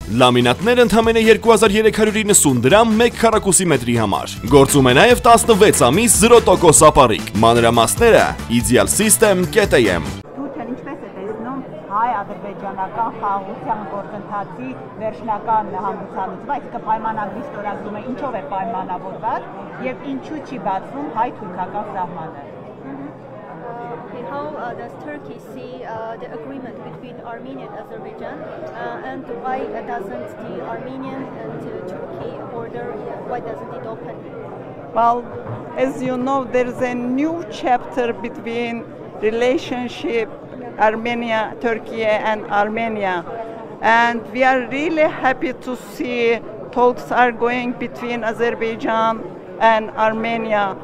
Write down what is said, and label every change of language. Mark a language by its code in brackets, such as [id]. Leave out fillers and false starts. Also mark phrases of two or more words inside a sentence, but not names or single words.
[hy] Լամինատներ ընդամենը 2390 դրամ 1 քառակուսի մետրի համար։ Գործում է նաև 16 ամիս 0% ապառիկ։ Մանրամասները Ideal System.am։ Հայ-ադրբեջանական խաղաղության գործընթացի վերջնական հանգուցալուծում, այսինքն պայմանագրի ստորագրումը ինչով է պայմանավորված եւ ինչու չի բացվում հայ-թուրքական սահմանը։ [en] How does Turkey see the agreement between Armenia and Azerbaijan, and why doesn't the Armenian and Turkey border, why doesn't it open? Well, as you know, there is a new chapter between relationship Armenia, Turkey and Armenia, and we are really happy to see talks are going between Azerbaijan and Armenia.